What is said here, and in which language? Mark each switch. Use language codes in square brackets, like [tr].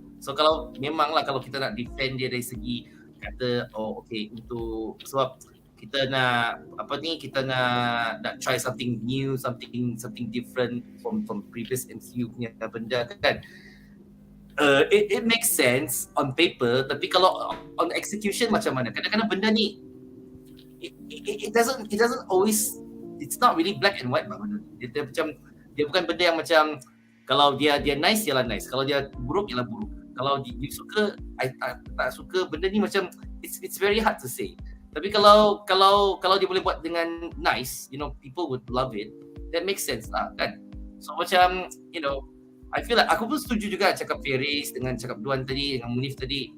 [ms] So kalau memanglah kalau kita nak defend dia dari segi kata okay, untuk sebab kita nak kita nak [en] try something new, something different from previous MCU [ms] punya benda kan. [en] It makes sense on paper, [ms] tapi kalau [en] on execution [ms] macam mana? Kadang-kadang benda ni [en] it doesn't always, it's not really black and white benda. [ms] Dia bukan benda yang macam kalau dia nice ialah nice, kalau dia buruk ialah buruk. Kalau you suka, tak suka, benda ni macam [en] it's very hard to say. [ms] Tapi kalau dia boleh buat dengan [en] nice, you know, people would love it. That makes sense [ms] lah kan. So macam, [en] you know, I feel like [ms] aku pun setuju juga cakap Feris dengan cakap Duan tadi, dengan Munif tadi.